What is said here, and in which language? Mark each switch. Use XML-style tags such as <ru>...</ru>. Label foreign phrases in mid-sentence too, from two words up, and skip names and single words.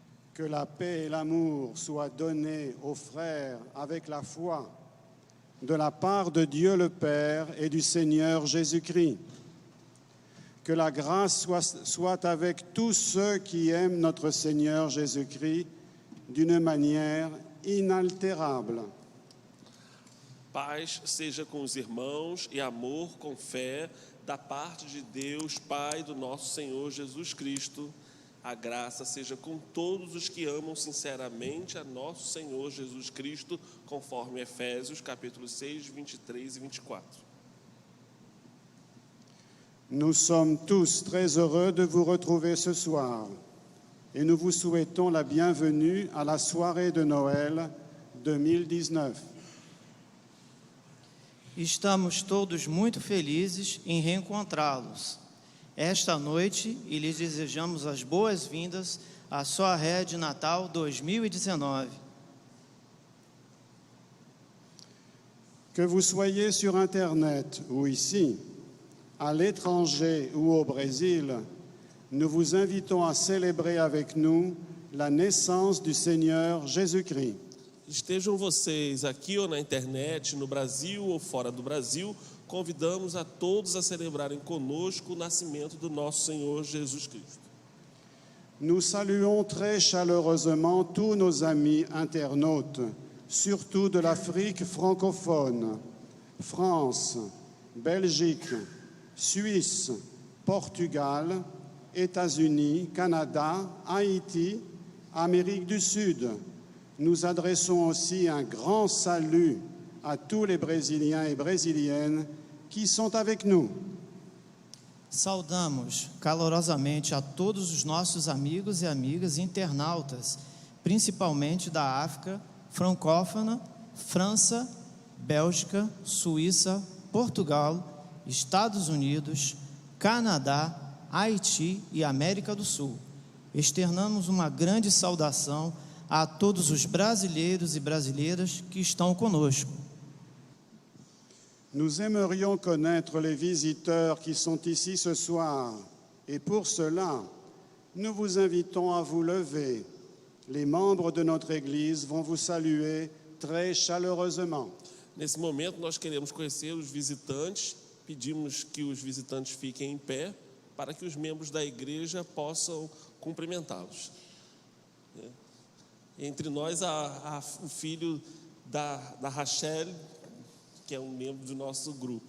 <fr>Que la paix et l'amour soient donnés aux frères avec la foi de la part de Dieu le Père et du Seigneur Jésus-Christ. Que la grâce soit avec tous ceux qui aiment notre Seigneur Jésus-Christ d'une manière inaltérable.</fr> <pt>Paz seja com os irmãos e amor com fé da parte de Deus, Pai do nosso Senhor Jesus Cristo. A graça seja com todos os que amam sinceramente a nosso Senhor Jesus Cristo, conforme Efésios capítulo 6, 23 e 24.</pt> <fr>Nous sommes tous très heureux de vous retrouver ce soir et nous vous souhaitons la bienvenue à la soirée de Noël 2019.</fr> <pt>Estamos todos muito felizes em reencontrá-los esta noite e lhes desejamos as boas-vindas à soirée de Natal 2019.</pt> <fr>Que vous soyez sur Internet ou ici, à l'étranger ou au Brésil, nous vous invitons à célébrer avec nous la naissance du Seigneur Jésus-Christ.</fr> <pt>Estejam vocês aqui ou na internet, no Brasil ou fora do Brasil, convidamos a todos a celebrarem conosco o nascimento do nosso Senhor Jesus Cristo.</pt> <fr>Nous saluons très chaleureusement tous nos amis internautes, surtout de l'Afrique francophone, France, Belgique, Suisse, Portugal, États-Unis, Canada, Haïti, Amérique du Sud. Nous adressons aussi un grand salut à tous les Brésiliens et Brésiliennes qui sont avec nous.</fr> <pt>Saudamos calorosamente a todos os nossos amigos e amigas internautas, principalmente da África francófona, França, Bélgica, Suíça, Portugal, Estados Unidos, Canadá, Haiti e América do Sul. Externamos uma grande saudação a todos os brasileiros e brasileiras que estão conosco.</pt> <fr>Nous aimerions connaître les visiteurs qui sont ici ce soir et pour cela, nous vous invitons à vous lever. Les membres de notre Église vont vous saluer très chaleureusement.</fr> <pt>Nesse momento nós queremos conhecer os visitantes, pedimos que os visitantes fiquem em pé para que os membros da igreja possam cumprimentá-los. Entre nós, o filho da Rachel, que é um membro do nosso grupo.</pt>